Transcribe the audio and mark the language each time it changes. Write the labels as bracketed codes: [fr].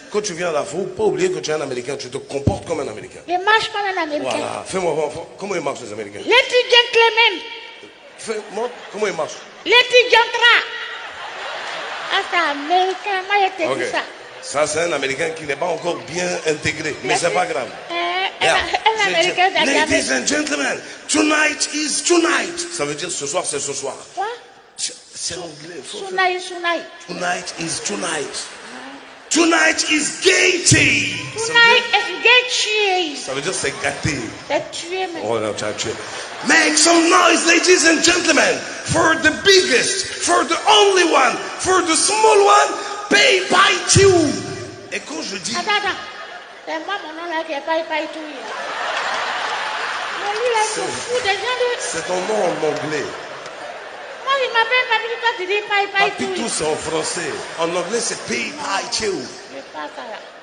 [fr] Quand tu viens là, il ne faut pas oublier que tu es un Américain. Tu te comportes comme un Américain. Je marche comme un Américain. Voilà. Fais-moi voir. Comment ils marchent, les Américains? [en] Ladies and gentlemen. [fr] Fais-moi, comment ils marchent? [en] Ladies gentlemen. [fr] Ah, c'est américain. Moi, je te dis ça. Ça, c'est un Américain qui n'est pas encore bien intégré. Mais c'est pas grave. Un Américain [en] ladies and gentlemen, tonight is tonight. [fr] Ça veut dire ce soir, c'est ce soir. Quoi? C'est anglais. [en] Tonight is tonight. Tonight is gaiety. Tonight is gaiety. [fr] Ça veut dire c'est gâté. C'est tué, mais. Oh non, tu as tué. [en] Make some noise, ladies and gentlemen, for the biggest, for the only one, for the small one, pay by two. [fr] Et quand je dis... Attends. C'est moi, mon nom là, qui est pas tout. Mais lui là, il se fout des gens de... C'est ton nom en anglais. Moi, il m'appelle Papito, toi tu dis pas tout. Papito, c'est en français. En anglais, c'est [en] pay by two. [fr] Je pas ça là.